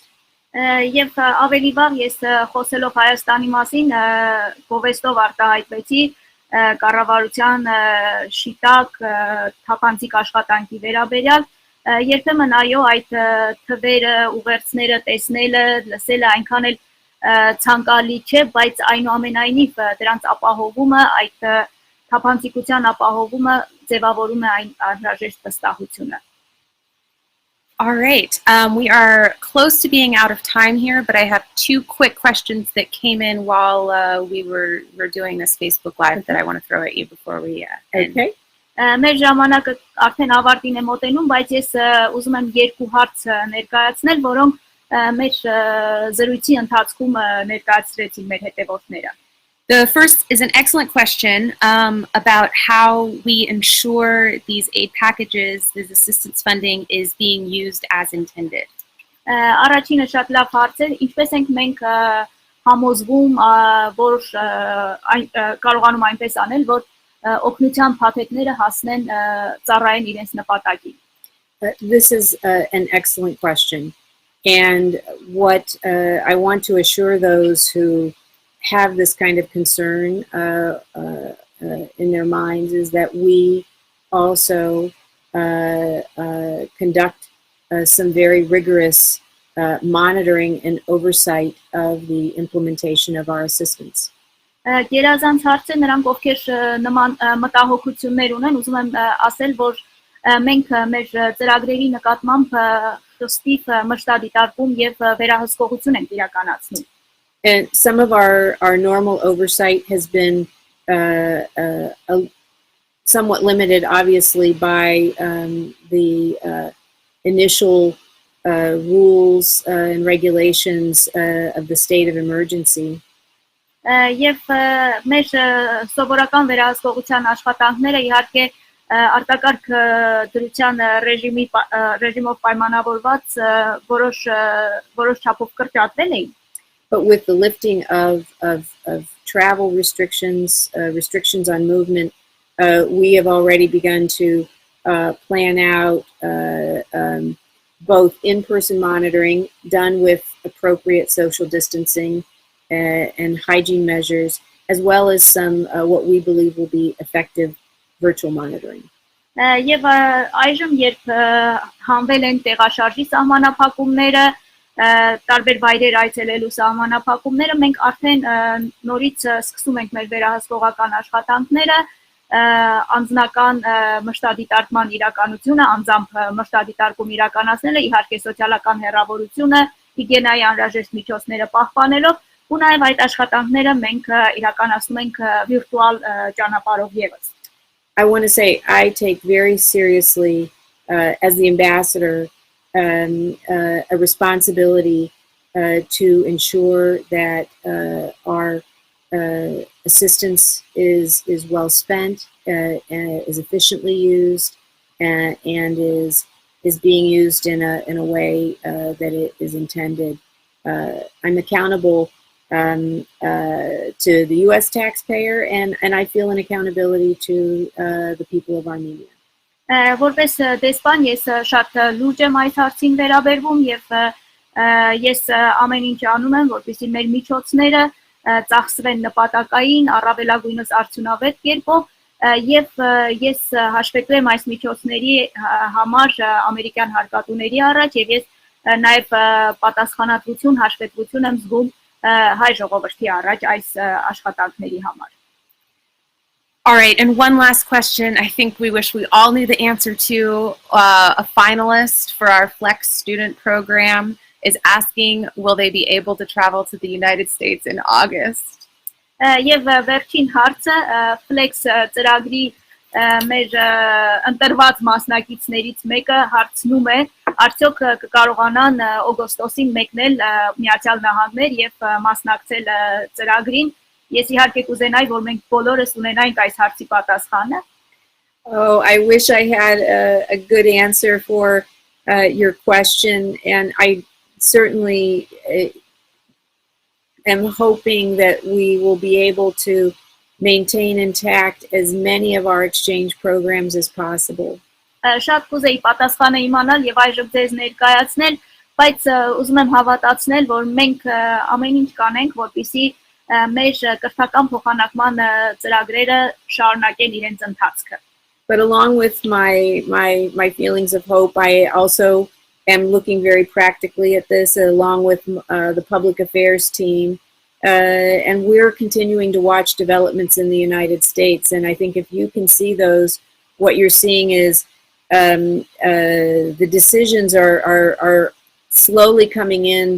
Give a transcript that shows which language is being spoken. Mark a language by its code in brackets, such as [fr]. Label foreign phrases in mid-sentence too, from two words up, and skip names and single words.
[hy] Եվ ավելի վաղ ես խոսելով Հայաստանի մասին գովեստով արտահայտվեցի կառավարության շիտակ թափանցիկ աշխատանքի վերաբերյալ երբեմն այո այդ թվերը ուղերձները տեսնելը լսելը այնքան էլ ցանկալի չէ, բայց այնուամենայնիվ դրանց ապահովումը այդ թափանցիկության ապահովումը ձևավորում է այն անհրաժեշտ վստահությունը. [en] All right, we are close to being out of time here, but I have two quick questions that came in while we were doing this Facebook Live that I want to throw at you before we end. Okay. [hy] Մեր ժամանակը արդեն ավարտին է մոտենում, բայց ես ուզում եմ երկու հարց ներկայացնել, որոնք մեր զրույցի ընթացքում ներկայացրեցին մեր հետևորդները. [en] The first is an excellent question about how we ensure these aid packages, this assistance funding is being used as intended. [hy] Առաջինը շատ լավ հարց է, ինչպես ենք մենք համոզվում, որ կարողանում այնպես անել, որ օգնության փաթեթները հասնեն ծառայեն իրենց նպատակին. [en] This is an excellent question, and what I want to assure those who have this kind of concern in their minds is that we also conduct some very rigorous monitoring and oversight of the implementation of our assistance. [hy] Գերազանց հարց է նրանք ովքեր նման մտահոգություններ ունեն, ուզում եմ ասել, որ մենք մեր ծրագրերի նկատմամբ խստիվ մշտադիտարկում եւ վերահսկողություն ենք իրականացնում. [en] And some of our normal oversight has been somewhat limited, obviously, by the initial rules and regulations of the state of emergency. [hy] Եվ մեր սովորական վերահսկողության աշխատանքները իհարկե արտակարգ դրության ռեժիմով պայմանավորված որոշ չափով կրճատվել էին. [en] But with the lifting of travel restrictions, restrictions on movement, we have already begun to plan out both in-person monitoring done with appropriate social distancing and hygiene measures, as well as some what we believe will be effective virtual monitoring. [hy] Եվ այժմ երբ հանվել են տեղաշարժի սահմանափակումները, տարբեր վայրեր այցելելու սահմանափակումները, մենք արդեն նորից սկսում ենք մեր վերահսկողական աշխատանքները, անձնական մշտադիտարկման իրականությունը, անձամբ մշտադիտարկում իրականացնելը, իհարկե սոցիալական հեռավորությունը, հիգիենայի անհրաժեշտ միջոցները պահպանելով, ու նաև այդ աշխատանքները մենք իրականացնում ենք վիրտուալ ճանապարհով ևս. [en] I want to say I take very seriously, as the ambassador, a responsibility to ensure that our assistance is well spent, is efficiently used, and is being used in a way that it is intended. I'm accountable to the U.S. taxpayer, and I feel an accountability to the people of Armenia. [hy] Որպես դեսպան ես շատ լուրջ եմ այս հարցին վերաբերվում եւ ես ամեն ինչ անում եմ, որպեսզի մեր միջոցները ծախսվեն նպատակային, առավելագույնս արդյունավետ կերպով եւ ես հաշվետու եմ այս միջոցների համար ամերիկյան հարկատուների առաջ եւ ես նաեւ պատասխանատվություն, հաշվետվություն եմ զգում հայ ժողովրդի առաջ այս աշխատանքների համար. [en] All right, and one last question I think we wish we all knew the answer to. A finalist for our Flex student program is asking, will they be able to travel to the United States in August? [hy] Եվ վերջին հարցը Flex ծրագրի մեր ընտրված մասնակիցներից մեկը հարցնում է, արդյոք կկարողանան օգոստոսին մեկնել Միացյալ Նահանգներ եւ մասնակցել ծրագրին. Ես իհարկե կուզենայի, որ մենք բոլորս ունենայինք այս հարցի պատասխանը. [en] Oh, I wish I had a good answer for your question, and I certainly am hoping that we will be able to maintain intact as many of our exchange programs as possible. [hy] Շատ կուզեի պատասխանը իմանալ եւ այժմ ձեզ ներկայացնել, բայց ուզում եմ հավատացնել, որ մենք ամեն ինչ կանենք, որպեսզի մեր կրթական փոխանակման ծրագրերը շարունակեն իրենց ընթացքը. [en] But along with my feelings of hope, I also am looking very practically at this, along with the public affairs team, and we're continuing to watch developments in the United States. And I think if you can see those, what you're seeing is the decisions are slowly coming in,